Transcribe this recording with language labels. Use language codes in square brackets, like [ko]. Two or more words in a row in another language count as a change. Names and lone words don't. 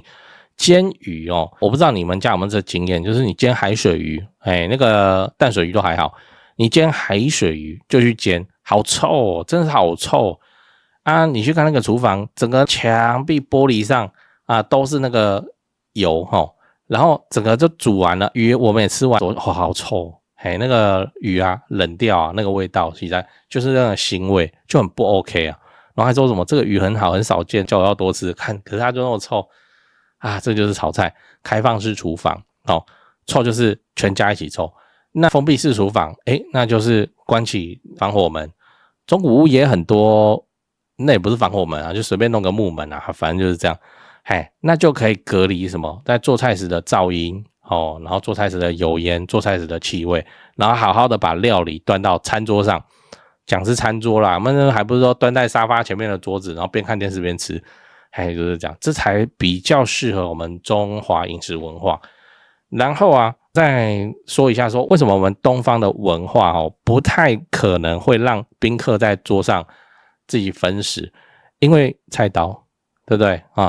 [zh] 煎魚我不知道你們家有沒有這經驗，就是你煎海水魚那個淡水魚都還好，你煎海水魚就去煎，好臭真的是好臭你去看那個廚房，整個牆壁玻璃上都是那個油然後整個就煮完了，魚我們也吃完好臭那個魚冷掉那個味道實在就是那個腥味，就很不 OK 然後還說什麼這個魚很好很少見，叫我要多吃看，可是它就那麼臭這就是炒菜開放式廚房臭就是全家一起臭。那封閉式廚房那就是關起防火門， 中古屋也很多，那也不是防火門啊，就隨便弄個木門啊，反正就是這樣。那就可以隔離什麼，在做菜時的噪音哦，然後做菜時的油煙，做菜時的氣味，然後好好的把料理端到餐桌上。講是餐桌啦，我們還不是說端在沙發前面的桌子，然後邊看電視邊吃，就是這樣，這才比較適合我們中華飲食文化。然後啊，再說一下說為什麼我們東方的文化不太可能會讓賓客在桌上自己分食，因為菜刀，對不對啊？